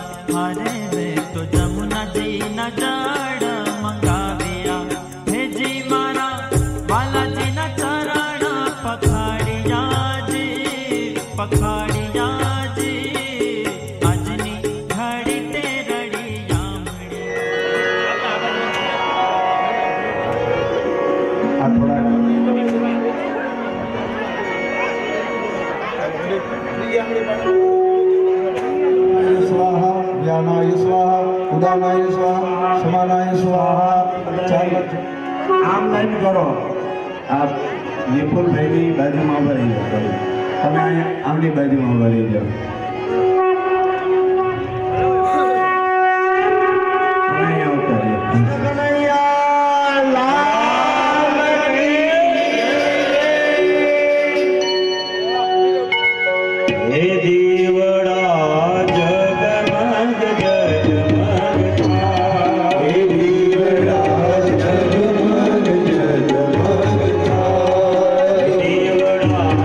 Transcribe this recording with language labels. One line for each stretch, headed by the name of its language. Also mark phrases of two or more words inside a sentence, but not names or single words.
Gujarati: હારે વે તો જમુનાજીના જળ મંગાવ્યા હેજી મારા બાલાજીના ચરણ પખાડિયાજી આજની ઘડી તે રડી યામણી આ થોડા
Sanskrit: स्वाहा ज्ञानाय स्वाहा उदानाय स्वाहा समानाय स्वाहा चार
Gujarati: આમ લાઈન કરો આપ વિપુલભાઈની બાજુમાં ઉભા રહી જાઓ તમે અહીંયા આમની બાજુમાં ઉભા રહી જાઓ તમે અહીંયા આવતા રહ્યો હે દીવડા જગમગ જગમગ થા હે દીવડા જગમગ જગમગ થા દીવડા